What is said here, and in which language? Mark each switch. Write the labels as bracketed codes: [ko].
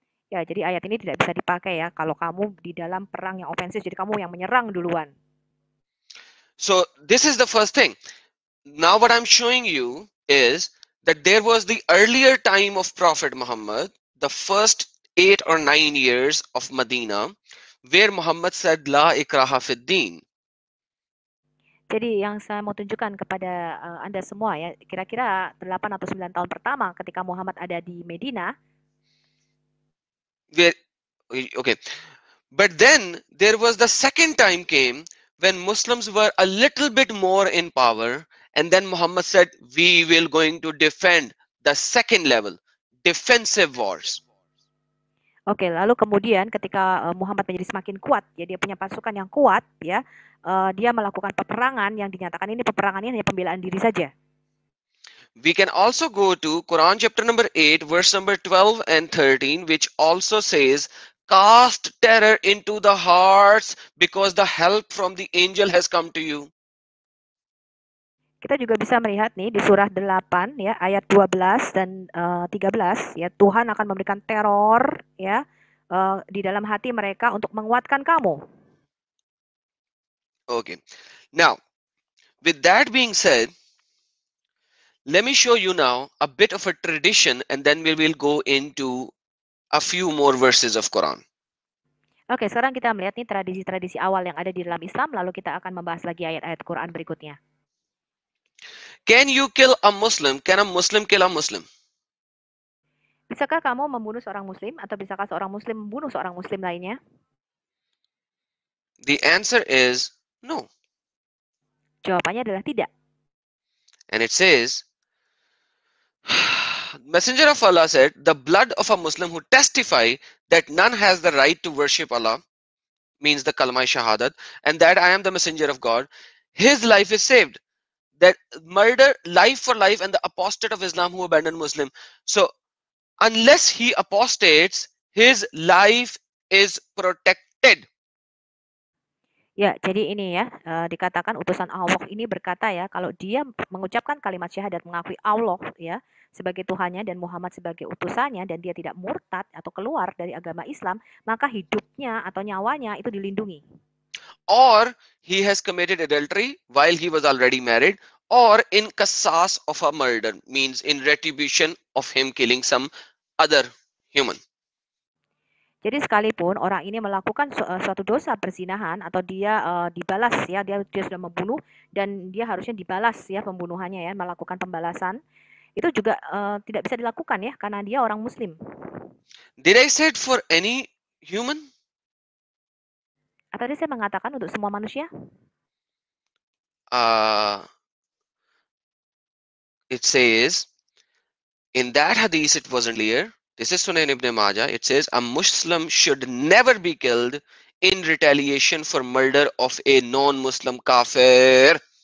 [id] Ya, jadi ayat ini tidak bisa dipakai ya kalau kamu di dalam perang yang ofensif, jadi kamu yang menyerang duluan. [en] So this is the first thing. Now what I'm showing you is that there was the earlier time of Prophet Muhammad, the first 8 or 9 years of Medina, where Muhammad said [ar] la ikraha fid din. [id] Jadi yang saya mau tunjukkan kepada Anda semua ya, kira-kira 8 atau 9 tahun pertama ketika Muhammad ada di Medina. [en] But then there was the second time came when Muslims were a little bit more in power, and then Muhammad said, we will going to defend the second level, defensive wars. [id] Oke, lalu kemudian ketika Muhammad menjadi semakin kuat, ya dia punya pasukan yang kuat, ya dia melakukan peperangan yang dinyatakan ini peperangannya hanya pembelaan diri saja. [en] We can also go to Quran chapter number 8, verse number 12 and 13, which also says, cast terror into the hearts because the help from the angel has come to you. [id] Kita juga bisa melihat nih di surah 8 ya ayat 12 dan 13 ya, Tuhan akan memberikan teror ya di dalam hati mereka untuk menguatkan kamu. [en] Okay. Now, with that being said, let me show you now a bit of a tradition, and then we will go into a few more verses of Quran. [id] Oke, sekarang kita melihat nih tradisi-tradisi awal yang ada di dalam Islam, lalu kita akan membahas lagi ayat-ayat Quran berikutnya. [en] Can you kill a Muslim? Can a Muslim kill a Muslim? [id] Bisakah kamu membunuh seorang Muslim, atau bisakah seorang Muslim membunuh seorang Muslim lainnya? [en] The answer is no. [id] Jawabannya adalah tidak. [en] And it says, Messenger of Allah said, the blood of a Muslim who testify that none has the right to worship Allah, means the kalma shahadat, and that I am the messenger of God, his life is saved. That murder, life for life, and the apostate of Islam who abandoned Muslim. So unless he apostates, his life is protected. [id] Ya, jadi ini ya, dikatakan utusan Allah ini berkata ya, kalau dia mengucapkan kalimat syahadat, mengakui Allah ya sebagai Tuhannya dan Muhammad sebagai utusannya, dan dia tidak murtad atau keluar dari agama Islam, maka hidupnya atau nyawanya itu dilindungi. [en] Or he has committed adultery while he was already married, or in qasas of a murder, means in retribution of him killing some other human. [id] Jadi sekalipun orang ini melakukan suatu dosa perzinahan, atau dia dibalas ya, dia sudah membunuh dan dia harusnya dibalas ya pembunuhannya ya, melakukan pembalasan, itu juga tidak bisa dilakukan ya karena dia orang Muslim. [en] Did I say it for any human? [id] Atau tadi saya mengatakan untuk semua manusia? [en] It says in that hadith, it wasn't clear. This is Sunan Ibn Majah. It says a Muslim should never be killed in retaliation for murder of a non-Muslim kafir.